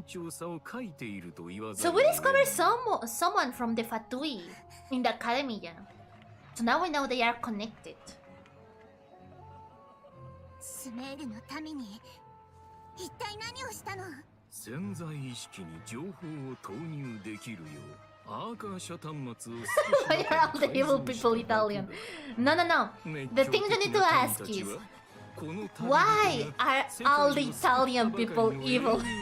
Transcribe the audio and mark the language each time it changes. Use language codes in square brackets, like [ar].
[en] So we discovered someone from the Fatui in the academia. So now we know they are connected. [ja] Sumeruのために一体何をしたの？潜在意識に情報を投入できるようアーカー遮端末を [en] Why are all the evil people Italian? No, no, no. The thing you need to ask is, why are all the Italian people evil?